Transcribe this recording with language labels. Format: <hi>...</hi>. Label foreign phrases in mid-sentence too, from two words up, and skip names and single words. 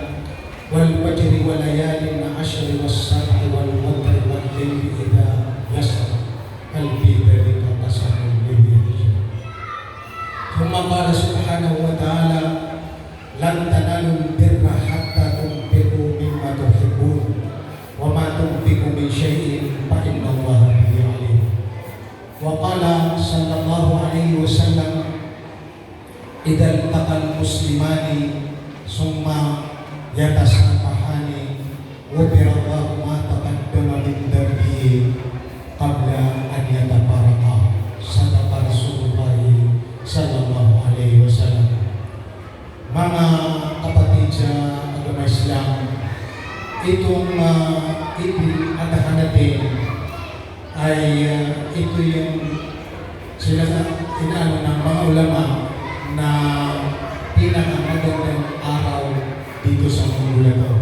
<ar>والفجر وليال عشر والسبع والوتر والليل إذا يسر هل في ذلك قسم للرجال ثم قال سبحانه وتعالى لن تنالوا البر حتى تنفقوا مما تحبون وما تنفقوا من شيء فإن الله به عليم وقال صلى الله عليه وسلم إذا التقى المسلمان ثم يتسامحان غفر الله ما تقدم من ذنبه قبل أن يتفارقا صدق رسول الله صلى الله عليه وسلم.</ar> <tl>Mga kapatid sa agama Islam, itong adahan natin ay ito yung inaano ng mga ulama na pinakamagandang araw dito sa mundo na ito.</tl>